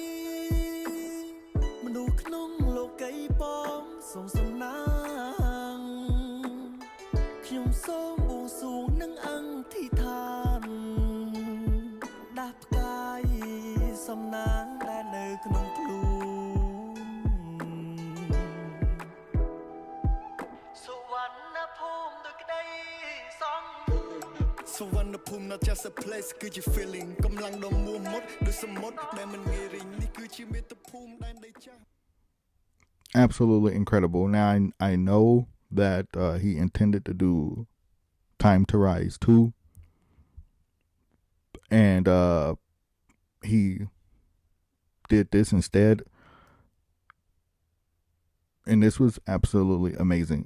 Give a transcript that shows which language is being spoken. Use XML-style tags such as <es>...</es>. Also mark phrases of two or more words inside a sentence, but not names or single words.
<km>មនុស្សក្នុងលោកីបងសូមសំណាងខ្ញុំសូមបួងសួងនឹងអង្គិដ្ឋានដាស់ផ្កាយសំណាងដែលនៅក្នុងខ្លួនសុវណ្ណភូមិដោយក្តីសង្ឃឹម សុវណ្ណភូមិ</km> <en>not just a place</en> <km>គឺជា feeling កម្លាំងដ៏មោះមុតដូចសមុទ្រដែលមិនងាយរីងនេះគឺជាមាតុភូមិដែលដីចាស់</km> <en>Absolutely incredible. Now I know that he intended to do Time to Rise 2, and he did this instead, and this was absolutely amazing.</en>